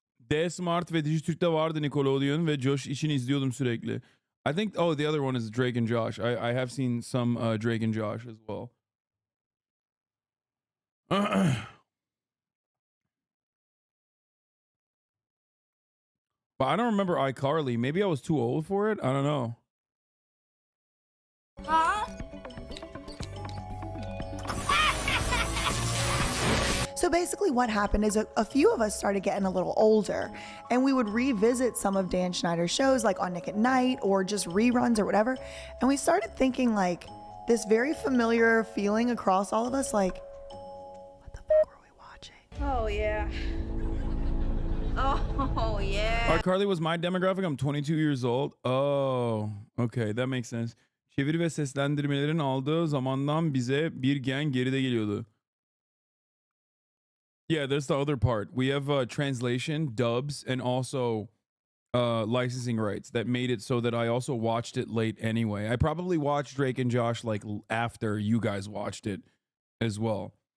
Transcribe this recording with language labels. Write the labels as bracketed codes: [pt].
[tr] D-Smart ve Dijitürk'te vardı Nickelodeon ve Josh için izliyordum sürekli. [en] I think, oh, the other one is Drake and Josh. I have seen some Drake and Josh as well. But I don't remember iCarly. Maybe I was too old for it. I don't know. Huh? So basically what happened is a few of us started getting a little older, and we would revisit some of Dan Schneider's shows, like on Nick at Night or just reruns or whatever. And we started thinking, like, this very familiar feeling across all of us, like, what the fuck were we watching? Oh, yeah. Oh, yeah. iCarly was my demographic. I'm 22 years old. Oh, okay, that makes sense. [tr] Çeviri ve seslendirmelerin aldığı zamandan bize bir gen geride geliyordu. [en] Yeah, there's the other part. We have translation, dubs, and also licensing rights that made it so that I also watched it late anyway. I probably watched Drake and Josh like after you guys watched it as well.